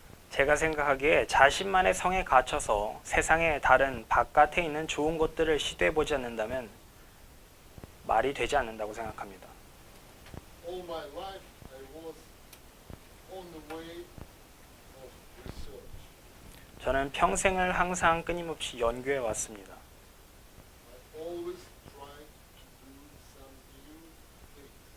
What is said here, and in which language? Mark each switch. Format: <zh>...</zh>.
<ko>제가 생각하기에 자신만의 성에 갇혀서 세상의 다른 바깥에 있는 좋은 것들을 시도해보지 않는다면 말이 되지 않는다고 생각합니다.</ko> <en>All my life I was on the way of research.</en> <ko>저는 평생을 항상 끊임없이 연구해 왔습니다.</ko> <en>I always tried to do some new things.</en>